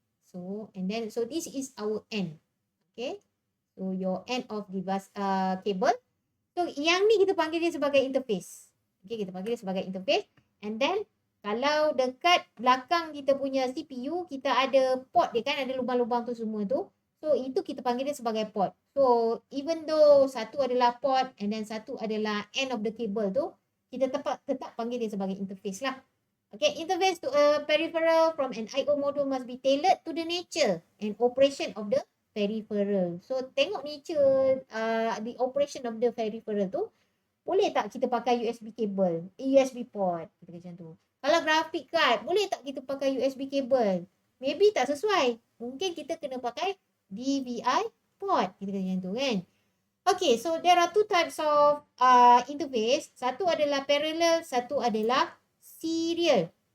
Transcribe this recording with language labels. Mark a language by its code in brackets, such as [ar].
[en] So and then so this is our end. Okay. So your end of device cable. [ms] So yang ni kita panggil dia sebagai interface. Okay, kita panggil dia sebagai interface. [en] And then [ms] kalau dekat belakang kita punya CPU, kita ada port dia kan, ada lubang-lubang tu semua tu. So itu kita panggil dia sebagai port. So [en] even though [ms] satu adalah port and then satu adalah [en] end of the cable [ms] tu, kita tetap panggil dia sebagai interface lah. [en] Okay, interface to a peripheral from an I/O module must be tailored to the nature and operation of the peripheral. [ms] So tengok [en] nature the operation of the peripheral [ms] tu, boleh tak kita pakai USB cable, USB port, kita macam tu. Kalau graphic card, boleh tak kita pakai USB cable? Maybe tak sesuai. Mungkin kita kena pakai DVI port. Kita kata macam tu kan. [en] Okay, so there are two types of interface. [ms] Satu adalah parallel, satu adalah serial.